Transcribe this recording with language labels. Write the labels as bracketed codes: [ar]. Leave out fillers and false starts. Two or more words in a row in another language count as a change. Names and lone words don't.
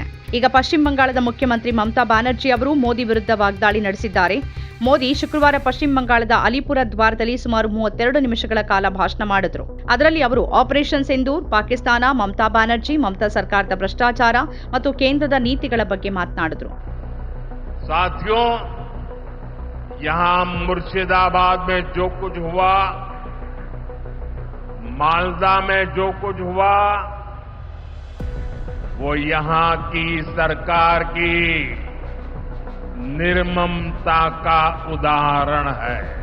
[kn] ಈಗ ಪಶ್ಚಿಮ ಬಂಗಾಳದ ಮುಖ್ಯಮಂತ್ರಿ ಮಮತಾ ಬ್ಯಾನರ್ಜಿ ಅವರು ಮೋದಿ ವಿರುದ್ಧ ವಾಗ್ದಾಳಿ ನಡೆಸಿದ್ದಾರೆ. ಮೋದಿ ಶುಕ್ರವಾರ ಪಶ್ಚಿಮ ಬಂಗಾಳದ ಅಲಿಪುರ ದ್ವಾರದಲ್ಲಿ ಸುಮಾರು 32 ನಿಮಿಷಗಳ ಕಾಲ ಭಾಷಣ ಮಾಡಿದ್ರು. ಅದರಲ್ಲಿ ಅವರು ಆಪರೇಷನ್ ಸಿಂಧೂರ್, ಪಾಕಿಸ್ತಾನ, ಮಮತಾ ಬ್ಯಾನರ್ಜಿ, ಮಮತಾ ಸರ್ಕಾರದ ಭ್ರಷ್ಟಾಚಾರ ಮತ್ತು ಕೇಂದ್ರದ ನೀತಿಗಳ ಬಗ್ಗೆ ಮಾತನಾಡಿದ್ರು. [hi] साथियों, यहाँ मुर्शिदाबाद में जो कुछ हुआ, मालदा में जो कुछ हुआ, वो यहाँ की सरकार की निर्ममता का उदाहरण है।